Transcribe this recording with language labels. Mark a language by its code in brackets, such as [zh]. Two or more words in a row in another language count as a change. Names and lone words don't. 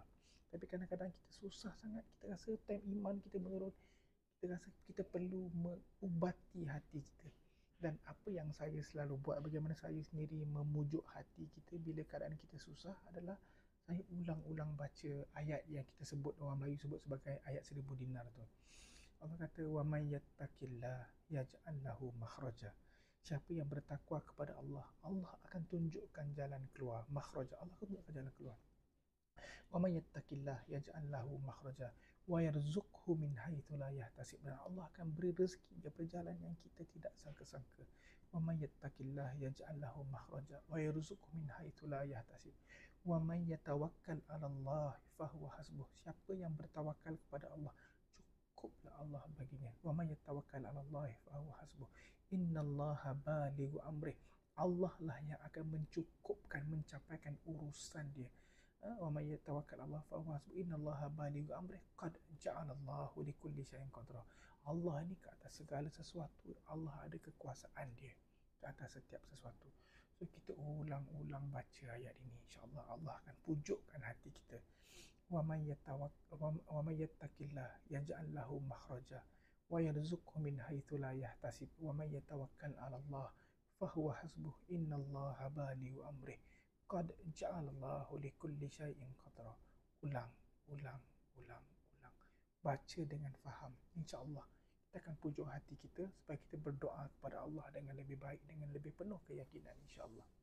[ms] Tapi kadang-kadang kita susah sangat, kita rasa time iman kita menurun, kita rasa kita perlu mengubati hati kita. Dan apa yang saya selalu buat, bagaimana saya sendiri memujuk hati kita bila keadaan kita susah adalah saya ulang-ulang baca ayat yang kita sebut, orang Melayu sebut sebagai ayat 1000 dinar tu. Allah kata, [ar] ومن يتق الله يجعل له مخرجا. [ms] Siapa yang bertakwa kepada Allah, Allah akan tunjukkan jalan keluar, makhraja. Allah akan tunjukkan jalan keluar. [ar] ومن يتق الله يجعل له مخرجا ويرزقه من حيث لا يحتسب. [ms] Dan Allah akan beri rezeki daripada jalan yang kita tidak sangka-sangka. [ar] ومن يتق الله يجعل له مخرجا ويرزقه من حيث لا يحتسب. ومن يتوكل على الله فهو حسبه. [ms] Siapa yang bertawakal kepada Allah, cukuplah Allah baginya. [ar] ومن يتوكل على الله فهو حسبه. إن الله بالغ أمره. [ms] Allah lah yang akan mencukupkan, mencapaikan urusan dia. [ar] ومن يتوكل على الله فهو حسبه. إن الله بالغ أمره قد جعل الله لكل شيء قدرا. [ms] Allah ni ke atas segala sesuatu, Allah ada kekuasaan dia ke atas setiap sesuatu. So kita ulang-ulang baca ayat ini, [ar] إن شاء الله [ms] Allah akan pujukkan hati kita. [ar] ومن يتق الله يجعل له مخرجا ويرزقه من حيث لا يحتسب. ومن يتوكل على الله فهو حسبه. إن الله بالغ أمره قد جعل الله لكل شيء قدرا. [ms] Ulang, ulang, ulang, ulang. Baca dengan faham. [ar] إن شاء الله [ms] kita akan pujuk hati kita supaya kita berdoa kepada Allah dengan lebih baik, dengan lebih penuh keyakinan [ar] إن شاء الله.